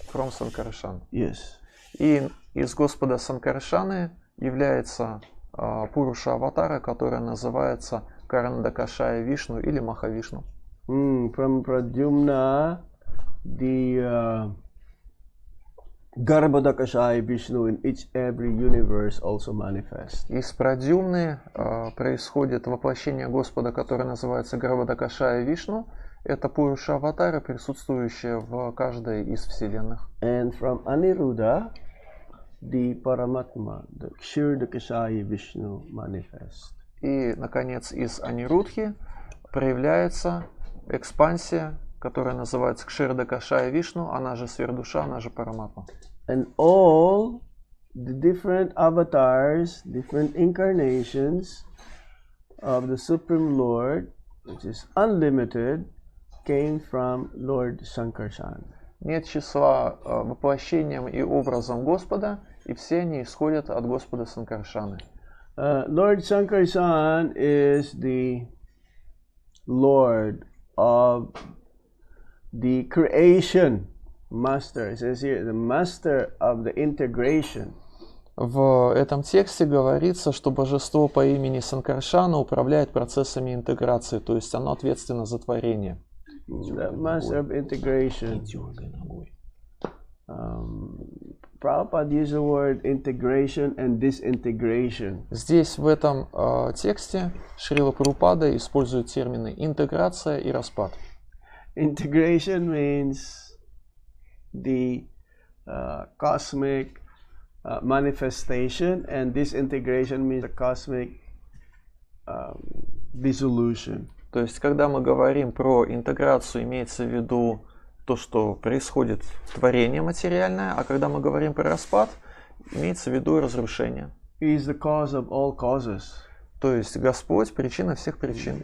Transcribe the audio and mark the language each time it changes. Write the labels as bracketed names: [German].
[English] From Санкаршан. Yes. [Russian] И из Господа Санкаршаны является Пуруша Аватара, которая называется Карнадакашая Вишну или Махавишну. [English] From Pradyumna, the Garbhodakashaya Vishnu in every universe also manifest. [Russian] Из Прадюмны происходит воплощение Господа, которое называется Гарбhodakashaya Вишну. Это Пуруша Аватара, присутствующая в каждой из вселенных. [English] And from Aniruddha, the Paramatma, the Kshirdakashaya Vishnu manifest. [Russian] И, наконец, из Анирудхи проявляется экспансия, которая называется Кширдакашая Вишну, она же Свердуша, она же Параматма. [English] And all the different avatars, different incarnations of the Supreme Lord, which is unlimited, came from Lord Sankarshan. [Russian] Нет числа воплощением и образом Господа, и все они исходят от Господа Санкаршаны. [English] Lord Sankarshan is the Lord of the creation master. It says here, the master of the integration. [Russian] В этом тексте говорится, что божество по имени Санкаршана управляет процессами интеграции, то есть оно ответственно за творение. [English] The master of integration. Prabhupada used the word integration and disintegration. [Russian] Здесь в этом тексте Шрила Прабхупада использует термины интеграция и распад. [English] Integration means the cosmic manifestation, and disintegration means the cosmic dissolution. [Russian] То есть, когда мы говорим про интеграцию, имеется в виду то, что происходит творение материальное, а когда мы говорим про распад, имеется в виду разрушение. [English] He is the cause of all causes. [Russian] То есть Господь причина всех причин.